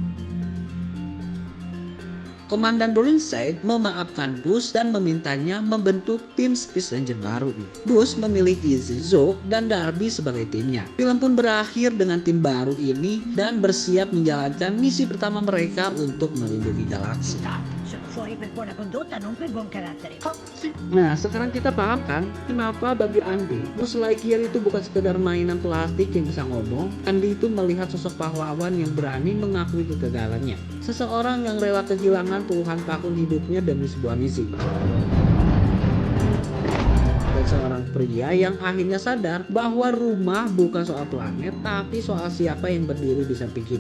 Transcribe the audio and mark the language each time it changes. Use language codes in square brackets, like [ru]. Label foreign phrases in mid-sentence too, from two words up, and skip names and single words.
[id] Komandan Burnside memaafkan Bus dan memintanya membentuk tim Space Ranger baru. Bus memilih Izzy, Zog, dan Darby sebagai timnya. Film pun berakhir dengan tim baru ini dan bersiap menjalankan misi pertama mereka untuk melindungi galaksi. [it] Sono fuori per buona condotta, non per buon carattere. [id] Nah, sekarang kita paham kan kenapa bagi Andy Buzz Lightyear itu bukan sekedar mainan plastik yang bisa ngomong. Andy itu melihat sosok pahlawan yang berani mengakui kegagalannya. Seseorang yang rela kehilangan puluhan tahun hidupnya demi sebuah misi. Dan seorang pria yang akhirnya sadar bahwa rumah bukan soal planet tapi soal siapa yang berdiri di samping kita.